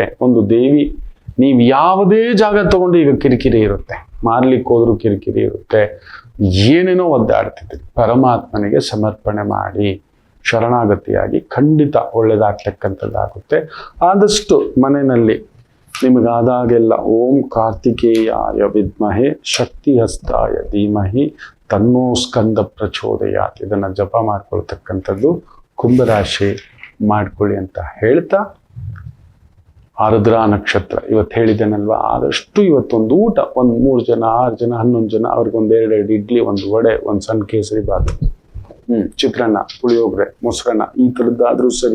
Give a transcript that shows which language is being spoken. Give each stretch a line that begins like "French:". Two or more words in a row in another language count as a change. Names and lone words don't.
Kannada: ಒಂದು ದೇವಿ, ನೀವು ಯಾವುದೇ ಜಾಗ ತಗೊಂಡು ಈಗ ಕಿರಿಕಿರಿ ಇರುತ್ತೆ, ಮಾರ್ಲಿಕ್ಕೆ ಹೋದ್ರೂ ಕಿರಿಕಿರಿ ಇರುತ್ತೆ, ಏನೇನೋ ಒದ್ದಾಡ್ತಿದ್ದೀರಿ. ಪರಮಾತ್ಮನಿಗೆ ಸಮರ್ಪಣೆ ಮಾಡಿ ಶರಣಾಗತಿಯಾಗಿ ಖಂಡಿತ ಒಳ್ಳೇದಾಗ್ತಕ್ಕಂಥದ್ದಾಗುತ್ತೆ. ಆದಷ್ಟು ಮನೆಯಲ್ಲಿ ನಿಮಗಾದಾಗೆಲ್ಲ
Sanskrit: ಓಂ ಕಾರ್ತಿಕೇಯಾಯ ವಿದ್ಮಹೆ ಶಕ್ತಿ ಹಸ್ತಾಯ ಧೀಮಹಿ ತನ್ನೋ ಸ್ಕಂದ ಪ್ರಚೋದಯಾತ್,
Kannada: ಇದನ್ನ ಜಪ ಮಾಡ್ಕೊಳ್ತಕ್ಕಂಥದ್ದು ಕುಂಭರಾಶಿ ಮಾಡ್ಕೊಳ್ಳಿ ಅಂತ ಹೇಳ್ತಾ, ಆರುದ್ರಾ ನಕ್ಷತ್ರ ಇವತ್ತು ಹೇಳಿದ್ದೇನಲ್ವಾ, ಆದಷ್ಟು ಇವತ್ತೊಂದು ಊಟ, ಒಂದು 3 ಜನ 6 ಜನ 11 ಜನ ಅವ್ರಿಗೊಂದು 2 ಇಡ್ಲಿ, ಒಂದು ವಡೆ, ಒಂದು ಸಣ್ಣ ಕೇಸರಿ ಬಾತು, ಚಿತ್ರಾನ್ನ, ಪುಳಿಯೋಗರೆ, ಮೊಸರನ್ನ, ಈ ಥರದ್ದಾದ್ರೂ ಸರಿ.